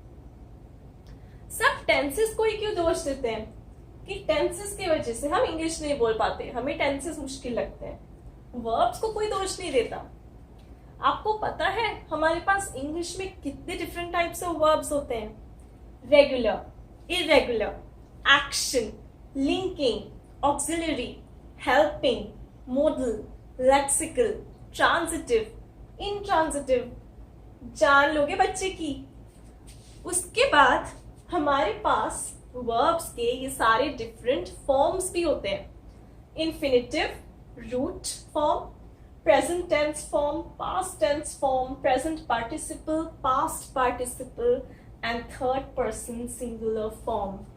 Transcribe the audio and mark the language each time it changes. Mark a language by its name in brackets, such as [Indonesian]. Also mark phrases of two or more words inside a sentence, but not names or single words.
[Hindi] सब टेंसेस को ही क्यों दोष देते हैं कि टेंसेस की वजह से हम इंग्लिश नहीं बोल पाते, हमें टेंसेस मुश्किल लगते हैं। वर्ब्स को कोई दोष नहीं देता। आपको पता है हमारे पास इंग्लिश में कितने [English] different types of verbs [Hindi] होते हैं? [English] रेगुलर, irregular, action, linking, auxiliary, helping, modal, lexical, transitive, intransitive। [Hindi] जान लोगे बच्चे की। उसके बाद हमारे पास verbs के ये सारे [English] different forms [Hindi] भी होते हैं। [English] Infinitive, root form, present tense form, past tense form, present participle, past participle and third person singular form.